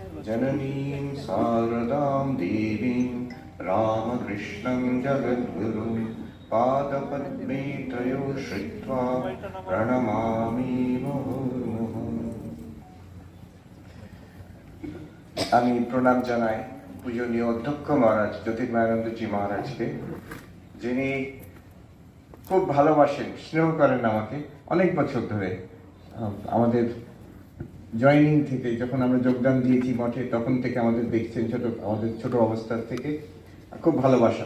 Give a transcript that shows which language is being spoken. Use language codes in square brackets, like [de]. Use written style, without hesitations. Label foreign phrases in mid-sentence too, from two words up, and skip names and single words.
[sa] जननीं शारदां देवीं रामकृष्णं जगद्गुरुं पादपद्मे त्रयो श्रित्वा प्रणमामि मुहुर्मुहुः। [bn] আমি প্রণাম জানাই পূজনীয় অধ্যক্ষ মহারাজ জ্যোতির্ময়ানন্দজি মহারাজকে, যিনি খুব ভালোবাসেন, স্নেহ করেন আমাকে অনেক বছর ধরে। আমাদের জয়েনিং থেকে, যখন আমরা যোগদান দিয়েছি মঠে, তখন থেকে আমাদের দেখছেন, আমাদের ছোট অবস্থার থেকে খুব ভালোবাসা।